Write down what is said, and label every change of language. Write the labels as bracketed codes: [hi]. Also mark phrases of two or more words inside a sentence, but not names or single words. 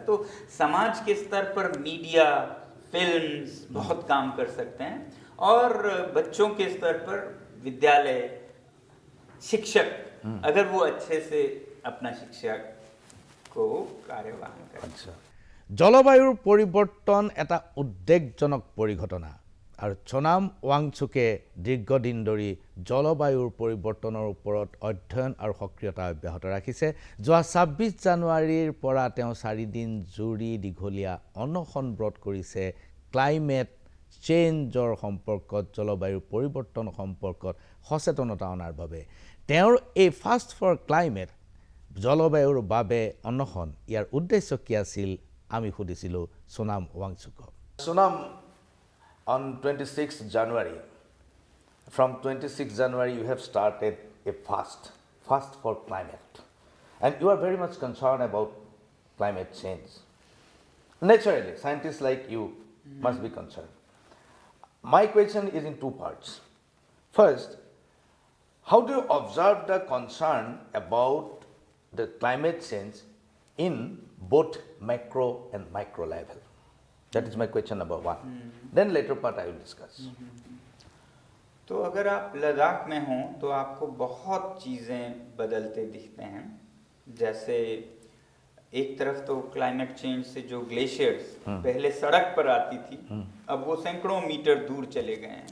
[hi] तो समाज के स्तर पर मीडिया, फिल्म्स बहुत काम कर सकते हैं, और बच्चों के स्तर पर विद्यालय, शिक्षक, अगर वो अच्छे से अपना शिक्षा को कार्यवाहन करें। [as] জলবায়ুৰ পৰিৱৰ্তন এটা উদ্বেগজনক পৰিঘটনা, আৰু সোনাম ৱাংচুকে দীৰ্ঘদিন ধৰি জলবায়ুৰ পৰিৱৰ্তনৰ ওপৰত অধ্যয়ন আৰু সক্ৰিয়তা অব্যাহত ৰাখিছে। যোৱা 26 জানুৱাৰীৰ পৰা তেওঁ 4 দিন জুৰি দীঘলীয়া অনশন ব্ৰত কৰিছে [en] climate change [as] সম্পৰ্কত, জলবায়ুৰ পৰিৱৰ্তন সম্পৰ্কত সচেতনতা অনাৰ বাবে। তেওঁৰ এই [en] fast for climate, [as] জলবায়ুৰ বাবে অনশন, ইয়াৰ উদ্দেশ্য কি আছিল, আমি সুধিছিলোঁ সোনাম ৱাংচুকক। [en] Sonam, on 26th January, from 26th January you have started a fast for climate, and you are very much concerned about climate change. Naturally, scientists like you must be concerned. My question is in two parts. First, how do you observe the concern about the climate change in both macro and micro level? That is my question number one. Then later part I will discuss. [hi] तो अगर आप लद्दाख में हों तो आपको बहुत चीज़ें बदलते दिखते हैं। जैसे एक तरफ तो [en] climate change [hi] से जो ग्लेशियर्स पहले सड़क पर आती थी, अब वो सैकड़ों मीटर दूर चले गए हैं।